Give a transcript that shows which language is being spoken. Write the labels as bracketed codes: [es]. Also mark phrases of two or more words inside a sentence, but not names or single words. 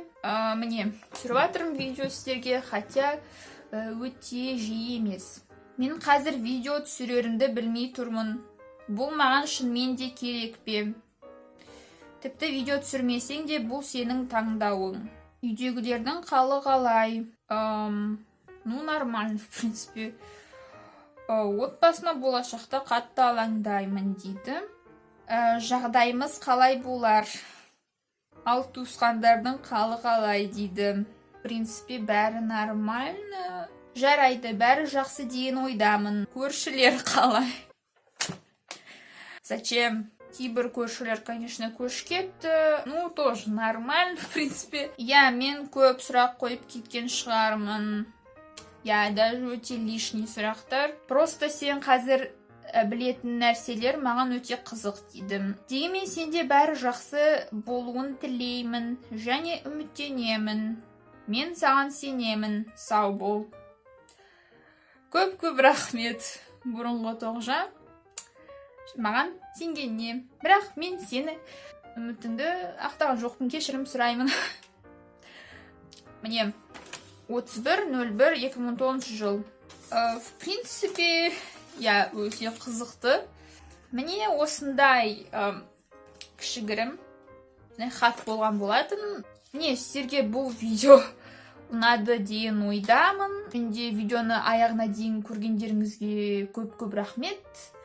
[kk] Түсіріп жатырмын видео сіздерге, хотя өте жиі емес. Мен қазір видео түсірерімді білмей тұрмын. Бұл маған шынымен де керек пе? Тіпті видео түсірмесең де бұл сенің таңдауың. Үйдегілердің қалы қалай? [ru] Нормально, в принципе. [kk] Отбасыма болашақта қатты алаңдаймын дейді. Жағдайымыз қалай болар? Ал туысқандардың қалы қалай дейді. [ru] В принципе, [kk] бәрі нормально. Жарайды, бәрі жақсы деген ойдамын. Көршілер қалай? Зачем? Кейбір көршілер, конечно, көшіп кетті. [ru] Тоже нормально, в принципе. [kk] Мен көп сұрақ қойып кеткен шығармын. Даже өте лишний сұрақтар. Просто сен қазір білетін нәрселер маған өте қызық дейді. Дегенмен сенде бәрі жақсы болуын тілеймін және үміттенемін. Мен саған сенемін. Сау бол. Көп рахмет, бұрынғы Тоғжан. Маған сенгеніне. Бірақ мен сені үмітіңді ақтаған жоқпын, кешірім сұраймын. 31.01.2010 жыл. [ru] В принципе, [kk] өте қызықты. Осындай кішігірім хат болған болатын. Сіздерге бұл видео ұнады деген ойдамын. Менде видеоны аяғына дейін көргендеріңізге көп рахмет.